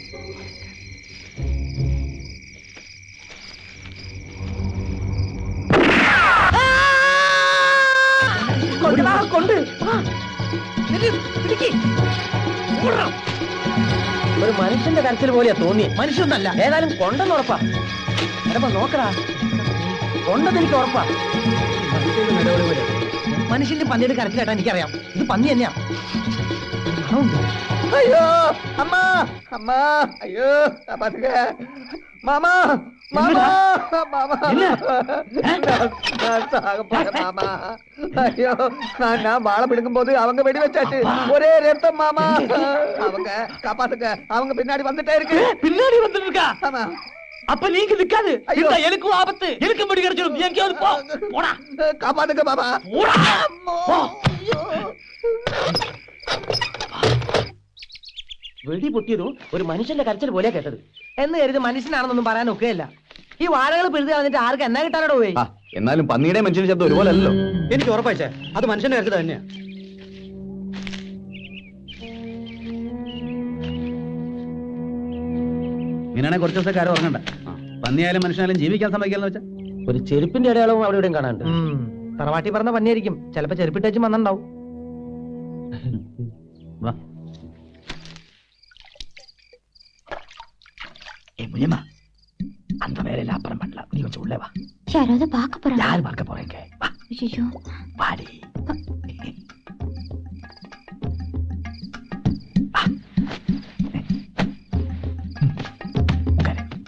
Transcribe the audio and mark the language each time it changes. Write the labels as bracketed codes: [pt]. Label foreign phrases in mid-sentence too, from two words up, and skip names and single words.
[ml] കൊണ്ട് ഒരു മനുഷ്യന്റെ കരച്ചിൽ പോലെയാ തോന്നി. മനുഷ്യന്നല്ല, ഏതായാലും കൊണ്ടെന്ന് ഉറപ്പാ. എടപ്പ നോക്കടാ, കൊണ്ടെന്ന് എനിക്ക് ഉറപ്പാ. മനുഷ്യന്റെ പന്നിയുടെ കരച്ചിലേട്ടാ എനിക്കറിയാം. ഇത് പന്നി തന്നെയാ. [ta] ஐயோ அம்மா, அம்மா, ஐயோ பாத்துக்க. மாமா, மாமா, மாமா, நான் சாக போறேன் மாமா. ஐயோ, நான் வாழை பிடிக்கும் போது அவங்க வெடி வச்சாச்சு. ஒரே ரத்தம் மாமா. அவங்க காப்பாத்துக்க, அவங்க பின்னாடி வந்துட்டே இருக்கு. பின்னாடி வந்துட்டு இருக்கா? ஆமா. அப்ப நீங்க நிக்காது. எனக்கும் ஆபத்து. எனக்கு முடி கிடைச்சிடும். எங்கேயாவது போ. போடா, காப்பாத்துக்க மாமா. போடா. [ml] വെടി പൊട്ടിയതും ഒരു മനുഷ്യന്റെ കരച്ചിൽ പോലെയാ കേട്ടത്. എന്ന് കരുതി മനുഷ്യനാണെന്നൊന്നും പറയാൻ ഒക്കെയല്ല. ഈ വാഴകൾ പിഴുത് കളഞ്ഞിട്ട് ആർക്ക് എന്നാ കിട്ടാനോട് പോയി? എന്നാലും പന്നിയുടെ മനുഷ്യന്റെ ശബ്ദം ഒരുപോലെ അല്ലല്ലോ. എനിക്ക് ഉറപ്പായിച്ചേ അത് മനുഷ്യന്റെ കാര്യത്തിൽ തന്നെയാ. ഇങ്ങനെയാണെങ്കിൽ കുറച്ച് ദിവസം കാര്യം ഉറങ്ങണ്ട. പന്നിയായാലും മനുഷ്യനായാലും ജീവിക്കാൻ സമ്മതിക്കാന്ന് വെച്ചാ ഒരു ചെരുപ്പിന്റെ അടയാളവും അവിടെ ഇവിടെയും കാണാണ്ട്. തറവാട്ടി പറഞ്ഞ പന്നിയായിരിക്കും, ചിലപ്പോ ചെരുപ്പിട്ടേച്ചും വന്നിണ്ടാവും. വാ. [ta] முனியம்மா அந்த வேலையில அப்புறம் பண்ணலாம், நீ கொஞ்சம் உள்ளே வா. யாராவது பார்க்க போறாங்க. யாரு பார்க்க போறீங்க? வா ஐயோ வாடி. உட்காரு.